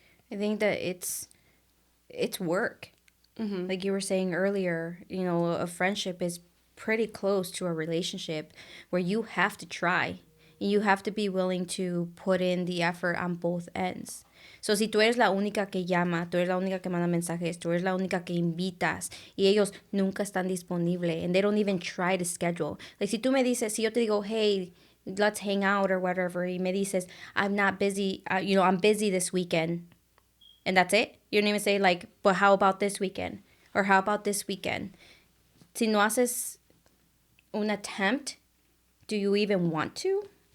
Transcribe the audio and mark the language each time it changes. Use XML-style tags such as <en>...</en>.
<en>I think that it's work. Like you were saying earlier, a friendship is pretty close to a relationship where you have to try. You have to be willing to put in the effort on both ends.</en> <es>So, si tú eres la única que llama, tú eres la única que manda mensajes, tú eres la única que invitas y ellos nunca están disponibles</es> <en>and they don't even try to schedule. Like,</en> <es>si tú me dices, si yo te digo,</es> <en>hey, let's hang out or whatever,</en> <es>y me dices,</es> <en>I'm not busy, I'm busy this weekend, and that's it. You don't even say, like, but how about this weekend? Or how about this weekend?</en> <es>Si no haces un</es> <en>attempt, do you even want to?</en>